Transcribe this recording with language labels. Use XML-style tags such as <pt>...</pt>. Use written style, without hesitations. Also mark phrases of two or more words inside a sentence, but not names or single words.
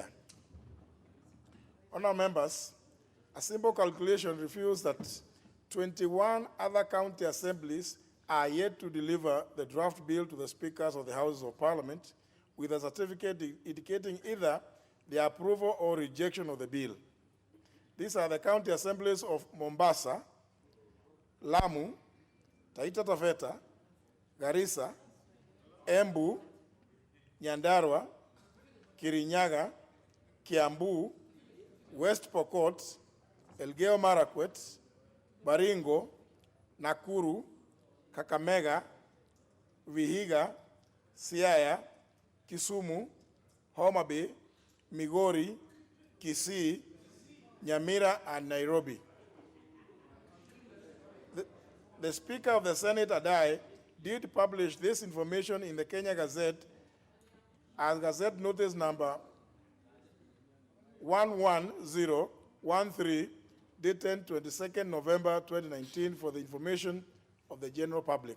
<en>Honourable members, a simple calculation reveals that 21 other county assemblies are yet to deliver the draft bill to the speakers of the Houses of Parliament with a certificate indicating either the approval or rejection of the bill. These are the county assemblies of Mombasa, Lamu, Taita Taveta, Garissa, Embu, Nyandarua, Kirinyaga, Kiambu, West Pokot, Elgeyo Marakwet, Baringo, Nakuru, Kakamega, Vihiga, Siaya, Kisumu, Homa Bay, Migori, Kisii, Nyamira, and Nairobi. The Speaker of the Senate, Adai, did publish this information in the Kenya Gazette as Gazette Notice number 11013, dated 22nd November 2019, for the information of the general public.</en>